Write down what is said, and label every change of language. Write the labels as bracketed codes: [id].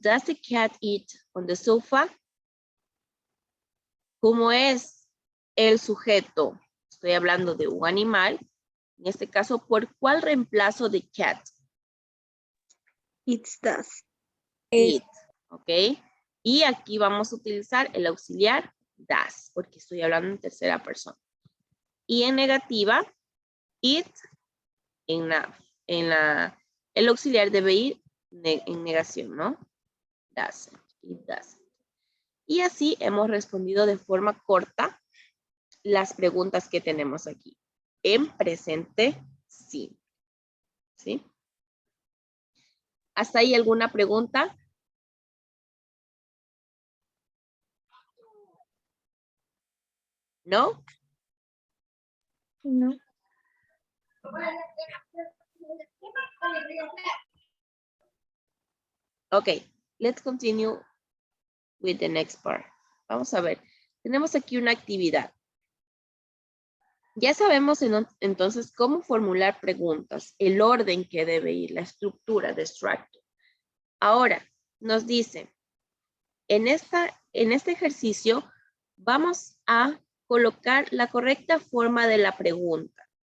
[en] Does the cat eat on the sofa? [es] ¿Cómo es el sujeto? Estoy hablando de un animal. En este caso, ¿por cuál reemplazo de cat? [en] It does. It, ¿ok? [es] Y aquí vamos a utilizar el auxiliar does, porque estoy hablando en tercera persona. Y en negativa, it, el auxiliar debe ir en negación, ¿no? [en] Doesn't, it doesn't. [es] Y así hemos respondido de forma corta las preguntas que tenemos aquí. En presente simple. ¿Sí? ¿Hasta ahí alguna pregunta? ¿No? No. [en] Ok, let's continue with the next part. [es] Vamos a ver. Tenemos aquí una actividad. Ya sabemos entonces cómo formular preguntas, el orden que debe ir, la estructura de structure. Ahora, nos dice, en este ejercicio vamos a colocar la correcta forma de la pregunta.